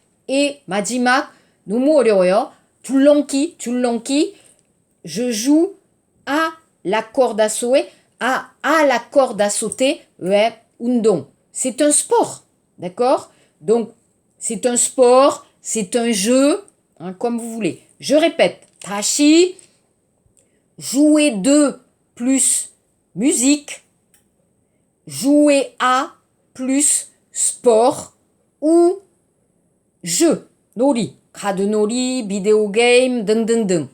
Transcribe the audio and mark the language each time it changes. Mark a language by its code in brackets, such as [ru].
[ko] Et 마지막 너무 어려워요. 줄넘기. [fr] Je joue à la corde à sauter. À la corde à sauter. 운동. C'est un sport. D'accord? Donc, c'est un sport, c'est un jeu, hein, comme vous voulez. Je répète. 다시. Jouer de plus musique. Jouer à plus sport ou jeu. [ko] 놀이. 카드놀이, 비디오 게임, 등등등.